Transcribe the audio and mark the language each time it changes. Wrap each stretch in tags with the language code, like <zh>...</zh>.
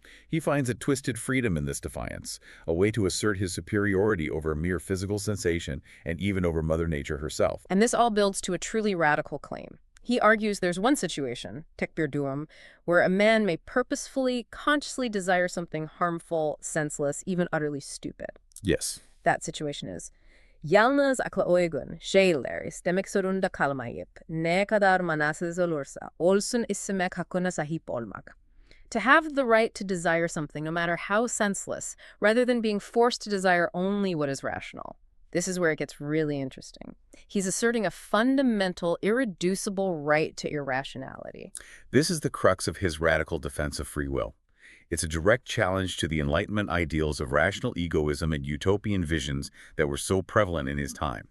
<en>He finds a twisted freedom in this defiance, a way to assert his superiority over a mere physical sensation and even over Mother Nature herself. And this all builds to a truly radical claim. He argues there's one situation,</en> <tr>tekbir duum,</tr> <en>where a man may purposefully, consciously desire something harmful, senseless, even utterly stupid. Yes. That situation is</en> <tr>Yalnız akla uygun şeyler istemek zorunda kalmayıp ne kadar manasız olursa olsun istemek hakkına sahip olmak.</tr> <en>To have the right to desire something, no matter how senseless, rather than being forced to desire only what is rational. This is where it gets really interesting. He's asserting a fundamental, irreducible right to irrationality. This is the crux of his radical defense of free will. It's a direct challenge to the Enlightenment ideals of rational egoism and utopian visions that were so prevalent in his time.</en>